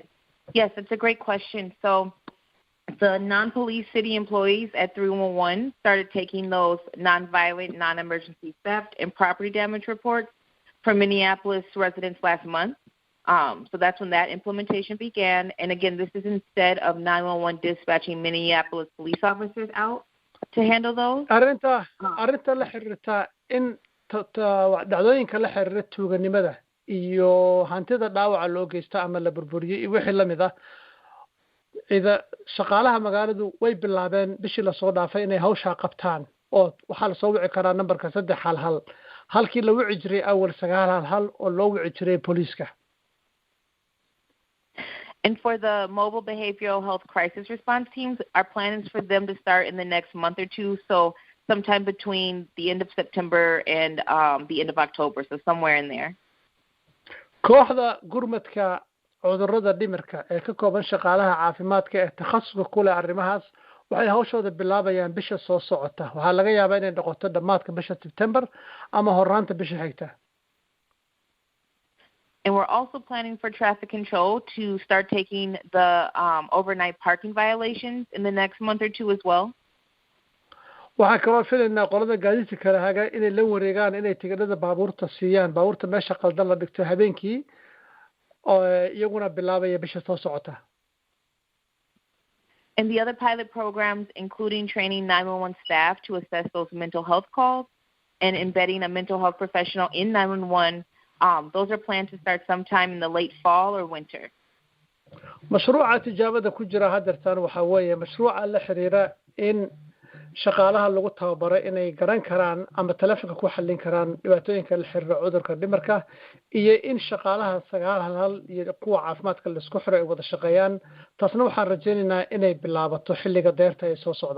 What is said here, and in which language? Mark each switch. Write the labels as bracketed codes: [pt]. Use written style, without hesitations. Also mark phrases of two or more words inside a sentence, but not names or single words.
[en] Yes, it's a great question. So the non-police city employees at 311 started taking those non-violent, non-emergency theft and property damage reports from Minneapolis residents last month. So that's when that implementation began. And again, this is instead of 911 dispatching Minneapolis police officers out to handle those. [so] Arrinta la xiriirta in dhacdooyinka la xiriira tuuganimada iyo hantida dhaawaca loo geysto ama la burburiyay iyo wixii lamid ah ida shaqaalaha magaaladu way bilaabeen bishii la soo dhaafay inay hawsha qabtaan oo waxa la soo wici karaa numberka 311 halkii la wici jiray awal 911 oo loo wici jiray booliiska. [en] And for the mobile behavioral health crisis response teams, our plan is for them to start in the next month or two, so sometime between the end of September and the end of October, so somewhere in there. [so] kooxda gurmadka cudurrada dhimirka ee ka kooban shaqaalaha caafimaadka ee takhasuska ku leh arrimahaas waxay hawshooda bilaabayaan bisha soo socota waxaa laga yaabaa inay noqoto dhammaadka bisha September ama horraanta bisha xigta. [en] And we're also planning for traffic control to start taking the overnight parking violations in the next month or two as well. [so] waxaa kaloo filaynaa qolada gaadiidka kala haga inay la wareegaan inay tigidhada baabuurta siiyaan baabuurta meesha qaldan la dhigto habeenkii oo iyaguna bilaabaya bisha soo socota. [en] And the other pilot programs, including training 911 staff to assess those mental health calls and embedding a mental health professional in 911, those are planned to start sometime in the late fall or winter. [so] mashruuca tijaabada ku jira hadartan waxa weeye mashruuca la xiriira in shaqaalaha lagu tababaray inay garan karaan ama telefoonka ku xallin karaan dhibaatooyinka la xiriira cudurka dhimirka iyo in shaqaalaha 911 iyo kuwa caafimaadka la isku xiray wada shaqeeyaan taasna waxaan rajaynaynaa inay bilaabato xilliga deerta ee soo socda.